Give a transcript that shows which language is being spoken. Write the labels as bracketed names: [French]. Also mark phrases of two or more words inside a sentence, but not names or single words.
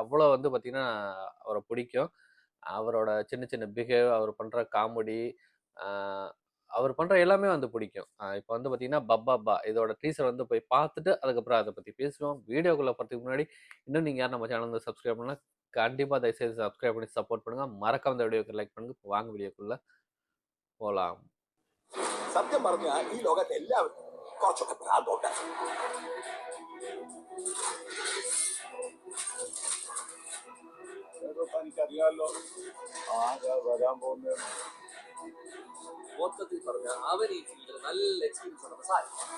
[Tamil] அவ்வளோ வந்து பார்த்தீங்கன்னா அவரை பிடிக்கும். அவரோட சின்ன சின்ன பிஹேவ், அவர் பண்ணுற காமெடி, அவர் பண்ணுற எல்லாமே வந்து பிடிக்கும். இப்போ வந்து பார்த்தீங்கன்னா பப்பாப்பா இதோட டீசர் வந்து போய் பார்த்துட்டு அதுக்கப்புறம் அதை பற்றி பேசுவோம். வீடியோக்குள்ளே போகிறதுக்கு முன்னாடி இன்னும் நீங்கள் யார் நம்ம சேனல் வந்து சப்ஸ்கிரைப் பண்ணலாம், கண்டிப்பாக தயவுசெய்து சப்ஸ்கிரைப் பண்ணி சப்போர்ட் பண்ணுங்கள். மறக்காம இந்த வீடியோக்கு லைக் பண்ணுங்க. வாங்க வீடியோக்குள்ளே പോലാം. [Malayalam] സത്യം പറഞ്ഞ ഈ ലോകത്തെ എല്ലാവരും കുറച്ചൊക്കെ ഭ്രാന്തോട്ട്. എനിക്കറിയാമല്ലോ ആരാ വരാൻ പോകുന്നത്. മൊത്തത്തിൽ പറഞ്ഞ അവൻ ഈ ഫീൽഡിൽ നല്ല എക്സ്പീരിയൻസ് ഉള്ള സാധനം.